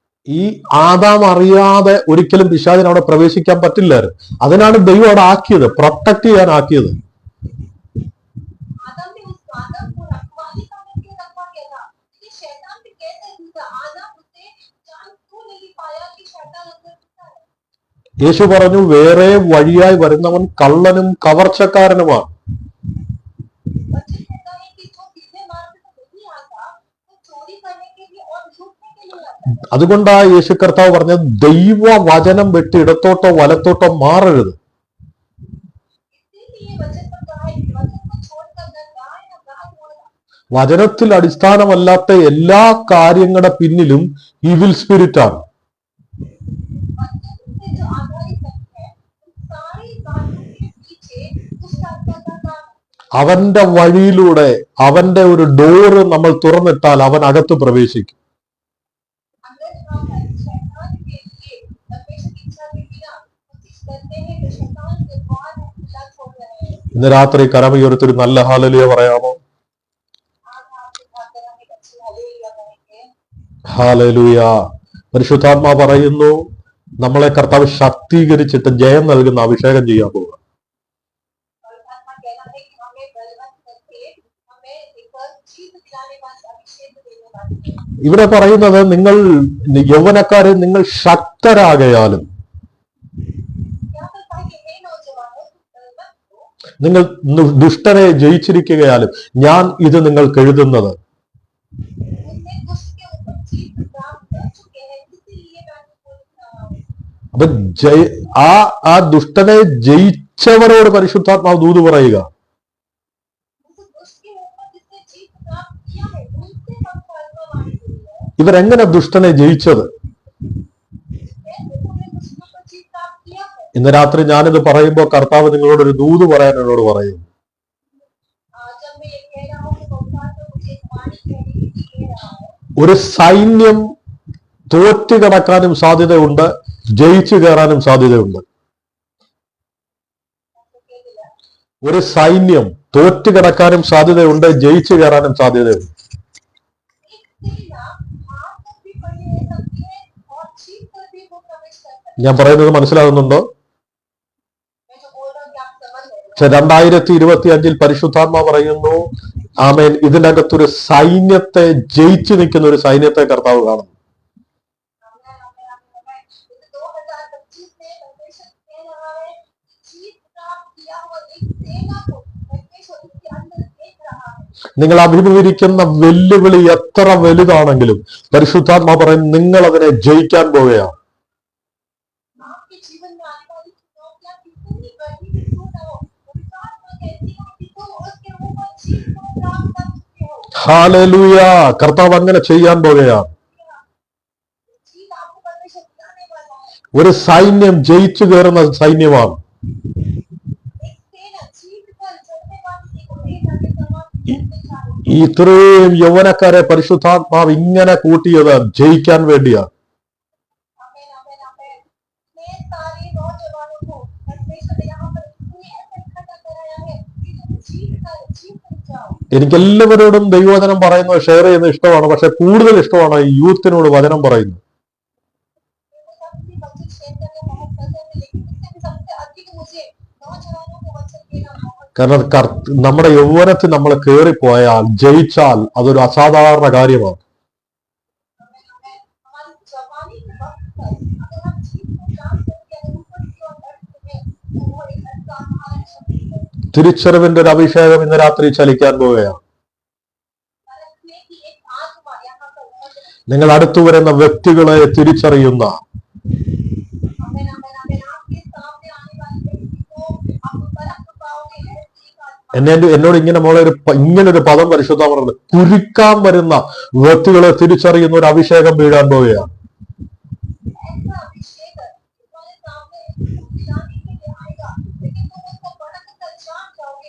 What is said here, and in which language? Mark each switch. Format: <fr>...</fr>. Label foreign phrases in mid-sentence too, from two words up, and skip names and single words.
<ml>ഈ ആദാം അറിയാതെ ഒരിക്കലും പിശാചിന് അവിടെ പ്രവേശിക്കാൻ പറ്റില്ലായിരുന്നു. അതിനാണ് ദൈവം അവിടെ ആക്കിയത്, പ്രൊട്ടക്ട് ചെയ്യാൻ ആക്കിയത്.</ml> <hi>आदम ने उस आदम को रखवाली करने के लिए रखा गया था, लेकिन शैतान भी कैसे घुसा? आदम उसे जान क्यों नहीं पाया कि शैतान अंदर घुसा है?</hi> <ml>യേശു പറഞ്ഞു, വേറെ വഴിയായി വരുന്നവൻ കള്ളനും കവർച്ചക്കാരനുമാണ്.</ml> <hi>वचन कहता है कि जो सीधे मार्ग से नहीं आता, वो चोरी करने के लिए और लूटने के लिए आता है।</hi> <ml>അതുകൊണ്ടാ യേശു കർത്താവ് പറഞ്ഞത്, ദൈവ വചനം വിട്ട് ഇടത്തോട്ടോ വലത്തോട്ടോ മാറരുത്.</ml> <hi>इसीलिए वचन पर कहा है कि वचन को छोड़कर न दाएं न बाएं मुड़ना।</hi> <ml>വചനത്തിൽ അടിസ്ഥാനമല്ലാത്ത എല്ലാ കാര്യങ്ങളുടെ പിന്നിലും</ml> <en>evil spirit</en> <ml>ആണ്.</ml> <hi>वचन से जो आधारित नहीं है, उन सारी बातों के पीछे दुष्ट आत्मा का काम है।</hi> <ml>അവന്റെ വഴിയിലൂടെ അവന്റെ ഒരു ഡോറ് നമ്മൾ തുറന്നിട്ടാൽ അവൻ അകത്ത് പ്രവേശിക്കും.</ml> <hi>अगर हम शैतान के लिए परमेश्वर की इच्छा के बिना कोशिश करते हैं तो शैतान के द्वार हम खुला छोड़ रहे हैं।</hi> <ml>ഇന്ന് രാത്രി കരമയുയർത്തി നല്ല ഹല്ലേലൂയ പറയാമോ?</ml> <hi>आज आपके खाते हम एक अच्छी हालेलुया कहेंगे।</hi> <ml>ഹല്ലേലൂയ. പരിശുദ്ധാത്മാ പറയുന്നു, നമ്മളെ കർത്താവ് ശക്തീകരിച്ചിട്ട് ജയം നൽകുന്ന അഭിഷേകം ചെയ്യാൻ പോകുക.</ml> <hi>और आत्मा कहना है कि हमें बलवंत करके हमें एक जीत दिलाने वाला अभिषेक देने वाले हैं।</hi> <ml>ഇവിടെ പറയുന്നത്, നിങ്ങൾ യൗവനക്കാരെ നിങ്ങൾ ശക്തരാകയാലും</ml> <hi>यहाँ पर कहा कि हे नौजवानों, बलवंत हो,</hi> <ml>നിങ്ങൾ ദുഷ്ടനെ ജയിച്ചിരിക്കുകയാലും ഞാൻ ഇത് നിങ്ങൾക്ക് എഴുതുന്നത്.</ml> <hi>उसने दुष्ट के ऊपर जीत प्राप्त कर चुके हैं, इसीलिए मैं आपको बोल रहा हूँ।</hi> <ml>അപ്പൊ ആ ദുഷ്ടനെ ജയിച്ചവരോട് പരിശുദ്ധാത്മാവ് ദൂത് പറയുക,</ml> <hi>उस दुष्ट के ऊपर जिसने जीत प्राप्त किया है, उनसे हम आत्मावाणी हुई है।</hi> <ml>ഇവരെങ്ങനെ ദുഷ്ടനെ ജയിച്ചത്?</ml> <hi>कैसे तुमने दुष्ट के ऊपर जीत प्राप्त किया है?</hi> <ml>ഇന്ന് രാത്രി ഞാനിത് പറയുമ്പോൾ കർത്താവ് നിങ്ങളോട് ഒരു ദൂത് പറയാൻ എന്നോട് പറയും.</ml> <hi>जब मैं ये कह रहा हूँ तो भगवान तो मुझे एक वाणी कहने के लिए कह रहा है।</hi> <ml>ഒരു സൈന്യം തോറ്റു കിടക്കാനും സാധ്യതയുണ്ട്, ജയിച്ചു കയറാനും സാധ്യതയുണ്ട്.</ml> <hi>आपको कह दिया,</hi> <ml>ഒരു സൈന്യം തോറ്റു കിടക്കാനും സാധ്യതയുണ്ട്, ജയിച്ചു കയറാനും സാധ്യതയുണ്ട്.</ml> <hi>एक सेना हार तक भी पड़ी रह सकती है और जीत कर भी वो प्रवेश कर सकती है।</hi> <ml>ഞാൻ പറയുന്നത് മനസ്സിലാകുന്നുണ്ടോ?</ml> <hi>मैं जो बोल रहा हूँ कि आप समझ रहे हो।</hi> <ml>2025 പരിശുദ്ധാത്മാ പറയുന്നു, ആമേൻ, ഇതിനകത്തൊരു സൈന്യത്തെ ജയിച്ചു നിൽക്കുന്ന ഒരു സൈന്യത്തെ കർത്താവ് കാണുന്നു.</ml> <hi>हमें 2025 में परमेश्वर कह रहा है कि जीत प्राप्त किया हुआ एक सेना को परमेश्वर उसके अंदर देख रहा है।</hi> <ml>നിങ്ങൾ അഭിമുഖീകരിക്കുന്ന വെല്ലുവിളി എത്ര വലുതാണെങ്കിലും പരിശുദ്ധാത്മാ പറയും, നിങ്ങൾ അതിനെ ജയിക്കാൻ പോവുകയാണ്.</ml> <hi>आपके जीवन में आने वाली चुनौतियां कितनी बड़ी भी क्यों ना हो, पवित्र आत्मा कहती है कि तुम उसके ऊपर जीत को प्राप्त कर चुके हो।</hi> <ml>ഹല്ലേലൂയ. കർത്താവ് അങ്ങനെ ചെയ്യാൻ പോവുകയാണ്.</ml> <hi>जीत आपको परमेश्वर दिलाने वाला है।</hi> <ml>ഒരു സൈന്യം ജയിച്ചു കയറുന്ന സൈന്യമാണ്.</ml> <hi>एक सेना जीत कर चढ़ने वाली एक सेना के समान चलते जा रही है।</hi> <ml>ഇത്രയും യൗവനക്കാരെ പരിശുദ്ധാത്മാവ് ഇങ്ങനെ കൂട്ടിയത് ജയിക്കാൻ വേണ്ടിയാണ്.</ml> <hi>आमेन आमेन आमेन। इतने सारे नौजवानों को परमेश्वर ने यहाँ पर इतने ऐसे इकट्ठा कराया है कि तुम जीत कर जाओ।</hi> <ml>എനിക്ക് എല്ലാവരോടും ദൈവവചനം പറയുന്നത് ഷെയർ ചെയ്യുന്നത് ഇഷ്ടമാണ്, പക്ഷെ കൂടുതൽ ഇഷ്ടമാണ് ഈ യൂത്തിനോട് വചനം പറയുന്നത്.</ml> <hi>मेरे को सबसे वचन शेयर करना बहुत पसंद है, लेकिन इससे भी सबसे अधिक मुझे नौजवानों को वचन देना बहुत</hi> <ml>കാരണം നമ്മുടെ യൗവനത്തിൽ നമ്മൾ കയറിപ്പോയാൽ, ജയിച്ചാൽ അതൊരു അസാധാരണ കാര്യമാണ്.</ml> <hi>आमेन आमेन। हमारी जवानी के वक्त पर अगर हम जीत को प्राप्त करके अगर ऊपर की ओर बढ़ते हैं तो वो एक असाधारण शक्ति है।</hi> <ml>തിരിച്ചറിവിന്റെ ഒരു അഭിഷേകം ഇന്ന് രാത്രി ചലിക്കാൻ പോവുകയാണ്.</ml> <hi>परखने की एक आत्मा यहाँ पर मौजूद है।</hi> <ml>നിങ്ങൾ അടുത്തു വരുന്ന വ്യക്തികളെ തിരിച്ചറിയുന്ന,</ml> <hi>आमेन आमेन आमेन। आपके सामने आने वाले व्यक्ति को आप परख पाओगे, ऐसी एक आत्मा।</hi> <ml>എന്നോട് ഇങ്ങനൊരു പദം പരിശുദ്ധ പറഞ്ഞത്, കുരുക്കാൻ വരുന്ന വ്യക്തികളെ തിരിച്ചറിയുന്ന ഒരു അഭിഷേകം വീഴാൻ പോവുകയാണ്.</ml> <hi>ऐसा अभिषेक तुम्हारे सामने दिलाने के लिए आएगा, लेकिन तुम उसको परख कर जान जाओगे।</hi>